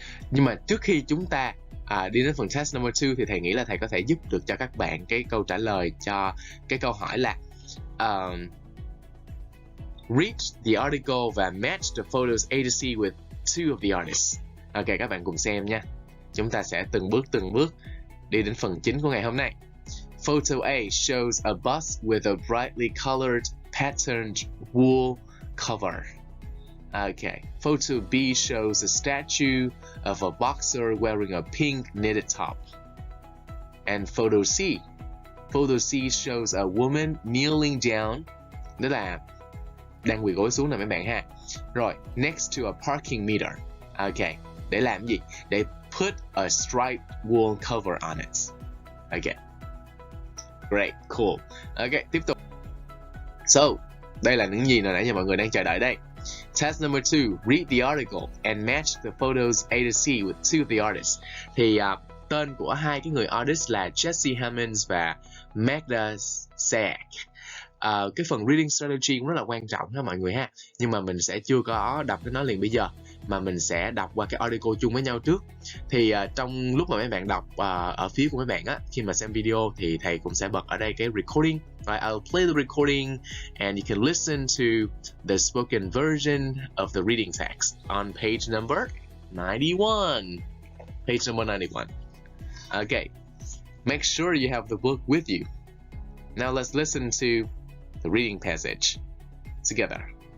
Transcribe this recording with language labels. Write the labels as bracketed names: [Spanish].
[Vietnamese] Nhưng mà trước khi chúng ta đi đến phần task number 2 thì thầy nghĩ là thầy có thể giúp được cho các bạn cái câu trả lời cho cái câu hỏi là [English] read the article [Vietnamese] và [English] match the photos A to C with two of the artists. [Vietnamese] Ok, các bạn cùng xem nha. Chúng ta sẽ từng bước đi đến phần chính của ngày hôm nay. [English] Photo A shows a bus with a brightly colored patterned wool cover. Okay. Photo B shows a statue of a boxer wearing a pink knitted top. And photo C shows a woman kneeling down, [Vietnamese] đó là đang quỳ gối xuống nè mấy bạn ha. [English] Rồi, next to a parking meter. Ok, [Vietnamese] để làm gì? Để [English] put a striped wool cover on it. Ok, great, cool. Ok, [Vietnamese] tiếp tục. So, đây là những gì mà nãy giờ mọi người đang chờ đợi đây. [English] Task number 2, read the article and match the photos A to C with two of the artists. [Vietnamese] Thì tên của hai cái người artist là Jesse Hammonds và Magda Sack. Cái phần reading strategy cũng rất là quan trọng ha mọi người ha, nhưng mà mình sẽ chưa có đọc cái nó liền bây giờ, mà mình sẽ đọc qua cái article chung với nhau trước. Thì trong lúc mà mấy bạn đọc ở phía của mấy bạn á, khi mà xem video thì thầy cũng sẽ bật ở đây cái recording. [English] Right, I'll play the recording and you can listen to the spoken version of the reading text on page number 91. Page number 91. Okay, make sure you have the book with you. Now let's listen to the reading passage together.